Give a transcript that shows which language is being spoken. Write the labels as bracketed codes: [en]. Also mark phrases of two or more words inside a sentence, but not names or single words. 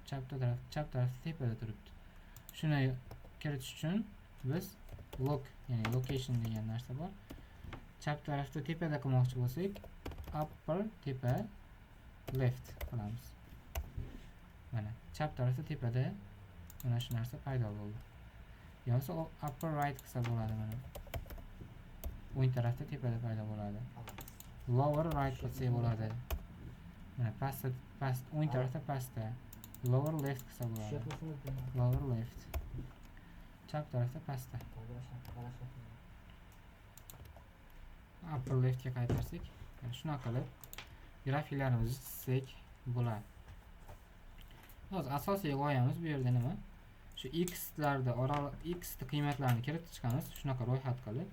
[uz] Chap tarafda tepada turibdi. Shuni kiritish uchun biz ya'ni location degan narsa bor. Chap tarafda tepada qilmoqchi bo'lsak, upper tepa left qilamiz. Mana chap tarafda tepada mana shu narsa paydo bo'ldi. Yo'qsa [en] upper right [uz] qilsa bo'ladi mana. O'ng tarafda tepada paydo bo'ladi. [en] Lower right [uz] qilsa bo'ladi. Mana past o'ng tarafda pastda. [en] Lower left [uz] qilsa bo'ladi. [en] Lower left. [uz] Chap tarafda pastda. [en] Upper left [uz] ga qaytarsak, shunaqa qilib grafiklarimizni chizsak bo'ladi. Hozir asosiy g'oyamiz bu yerda nima? Shu x qiymatlarini kiritib chiqamiz, shunaqa ro'yxat qilib.